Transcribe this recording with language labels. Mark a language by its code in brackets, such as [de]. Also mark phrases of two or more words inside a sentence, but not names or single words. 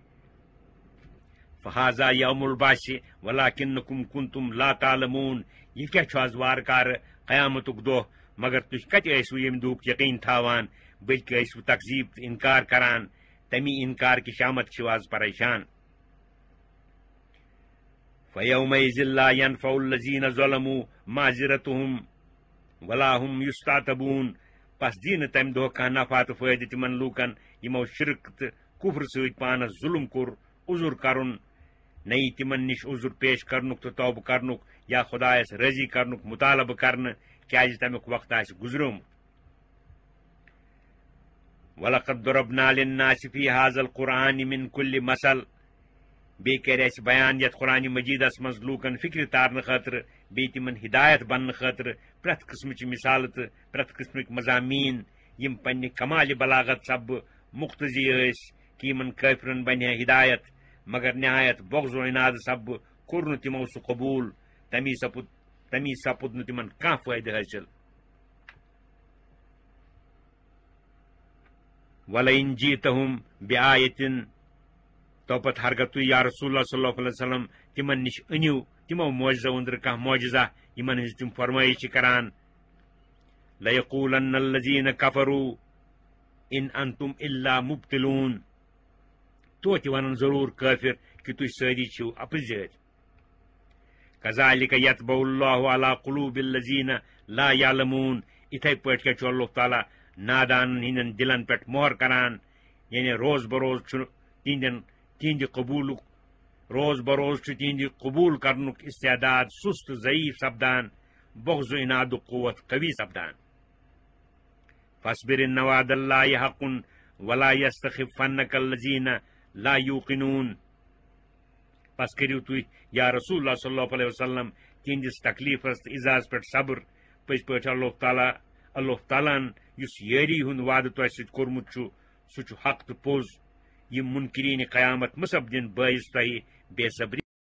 [ar] فہذا یوم البعث ولكنكم كنتم لا تعلمون [ks] یہ کیٛاہ چھُ آز وارٕ کارٕ قیامتُک دۄہ مگر تُہۍ کتہِ ٲسوٕ ییٚمہِ دۄہُک یقیٖن تھاوان بلکہِ ٲسوٕ تقزیٖب تہٕ اِنکار کران تمی اِنکار کہِ شامت چھِو آز پریشان [ar] فَيَوْمَئِذٍ لَا يَنفَعُ الَّذِينَ ظَلَمُوا مَعْذِرَتُهُمْ وَلَا هُمْ يُسْتَعْتَبُونَ [ks] پس دی نہٕ تمہِ دۄہ کانٛہہ نفع تہٕ فٲیدٕ تِمن لوٗکن یِمو شرک تہٕ کُفر سۭتۍ پانس ظُلم کوٚر عذر کرُن نہ یی تِمن نِش عذر پیش کرنُک تہٕ توبہٕ کرنُک یا خۄدایس رٲضی کرنُک مطالبہٕ کرنہٕ کیٛازِ تمیُک وقت آسہِ گُزریومُت [ar] وَلَقَدْ ضَرَبْنَا لِلنَّاسِ فِي هَذَا الْقُرْآنِ مِنْ كُلِّ مَثَل [ks] بیٚیہِ کرِ اَسہِ بیان یتھ قرآنِ مجیٖدس منٛز لوٗکن فِکرِ تارنہٕ خٲطرٕ بیٚیہِ تِمن ہدایت بننہٕ خٲطرٕ پرٛٮ۪تھ قٕسمٕچہِ مِثالہٕ تہٕ پرٛٮ۪تھ قٕسمٕکۍ مضامیٖن یِم پننہِ کمالہِ بلاغت سببہٕ مُختٔزی ٲسۍ کہِ یِمن کٲفرن بنہِ ہے ہدایت مگر نہایت بغض و عناد سببہٕ کوٚر نہٕ تِمو سُہ قبوٗل تمی سپُد نہٕ تِمن کانٛہہ فٲیدٕ حٲصِل [ar] وَلَئِن جِئْتَهُم بِآیَةٍ [ks] توپت ہرگاہ تُہۍ یا رسول اللہ [ar] صلی اللہ علیہ وسلم [ks] تِمن نِش أنِو تِمو معجزو أنٛدرٕ کانٛہہ معجزہ یِمن ہٕنٛز تِم فرمٲیش چھِ کران [ar] لَیَقوٗلَنَّ الَّذِیٖنَ کَفَروٗ اِن أَنتُم إِلَّا مُبْطِلُونَ [ks] توتہِ وَنن ضروٗر کٲفِر کہِ تُہۍ سٲری چھِو اپٕزٲرۍ [ar] کَذَلِکَ یَطْبَعُ اللّٰهُ عَلَىٰ قُلُوبِ الَّذِیٖنَ لَا یَعْلَمُونَ [ks] یِتھے پٲٹھۍ کیٛاہ چھُ اللہ تعالیٰ نادانن ہٕنٛدٮ۪ن دِلن پٮ۪ٹھ مۄہر کران یعنی روز بروز چھُ تِہنٛدِ قبوٗل کرنُک استعداد سُست تہٕ ضعیٖف سپدان بغض و عنادُک قوت قوی سپدان [ar] فاصبر ان وعد اللہ حق ولا یستخفنک الذین لا یوقنون [ks] پس کٔرِو تُہۍ یا رسول اللہ [ar] صلی اللہ علیہ وسلم [ks] تِہنٛدِس تکلیفس تہٕ اعزاز پٮ۪ٹھ صبر پٔزۍ پٲٹھۍ اللہ تعالیٰ ہن یُس یٲری ہُنٛد وعدٕ تۄہہِ سۭتۍ کوٚرمُت چھُ سُہ چھُ حق تہٕ پوٚز یِم مُنکرینہِ قیامت مُسبدِن بٲیِس تۄہہِ بے صبری